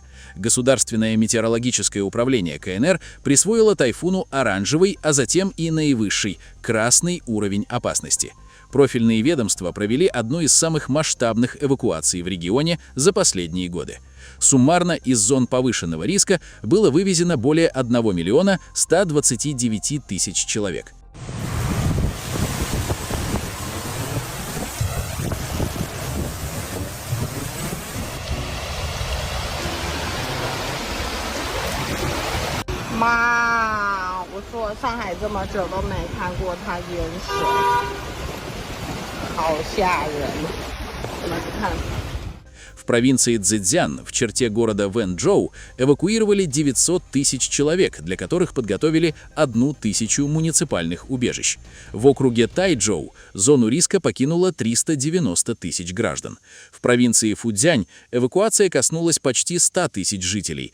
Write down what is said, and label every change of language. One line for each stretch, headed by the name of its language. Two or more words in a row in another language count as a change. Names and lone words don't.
Russian: Государственное метеорологическое управление КНР присвоило тайфуну оранжевый, а затем и наивысший – красный уровень опасности. Профильные ведомства провели одну из самых масштабных эвакуаций в регионе за последние годы. Суммарно из зон повышенного риска было вывезено более 1 миллиона 129 тысяч человек.
Chinese: 妈，我说上海这么久都没看过它淹水，好吓人！你们看。
Russian: В провинции Цзэцзян, в черте города Вэнчжоу, эвакуировали 900 тысяч человек, для которых подготовили 1000 муниципальных убежищ. В округе Тайчжоу зону риска покинуло 390 тысяч граждан. В провинции Фуцзянь эвакуация коснулась почти 100 тысяч жителей.